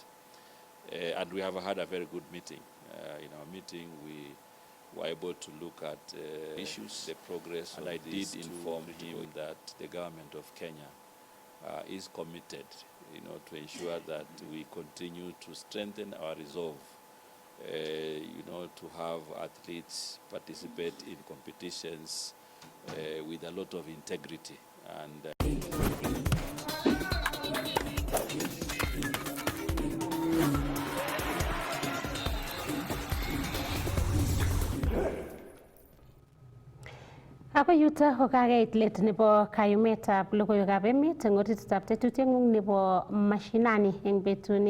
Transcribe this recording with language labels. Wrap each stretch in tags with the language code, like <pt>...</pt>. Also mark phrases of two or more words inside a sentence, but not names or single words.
<en>And we have had a very good meeting. In our meeting, we were able to look at issues, the progress, and I did inform him that the government of Kenya is committed, to ensure that we continue to strengthen our resolve, to have athletes participate in competitions with a lot of integrity and</en> <kln>Ako yuto ko kakeit let nebo kayumetab logoiwekab emet eng orititab tetutieng'ung nebo Mashinani eng betuni.</kln>